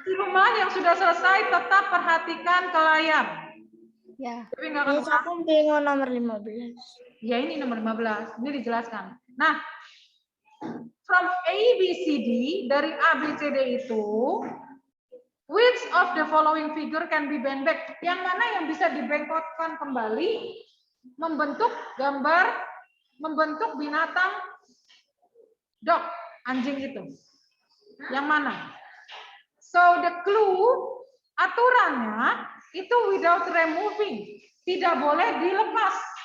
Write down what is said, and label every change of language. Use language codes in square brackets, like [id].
[id] Di rumah yang sudah selesai tetap perhatikan ke layar. Ya. Tapi nggak akan Miss, aku bingung nomor 15. Ya ini nomor 15, ini dijelaskan. [en] Nah, from A, B, C, D, [id] dari A, B, C, D itu, [en] which of the following figure can be bent back? [id] Yang mana yang bisa dibengkokkan kembali, membentuk gambar, membentuk binatang dog, anjing itu. Yang mana? [en] So the clue, [id] aturannya itu [en] without removing, [id] tidak boleh dilepas.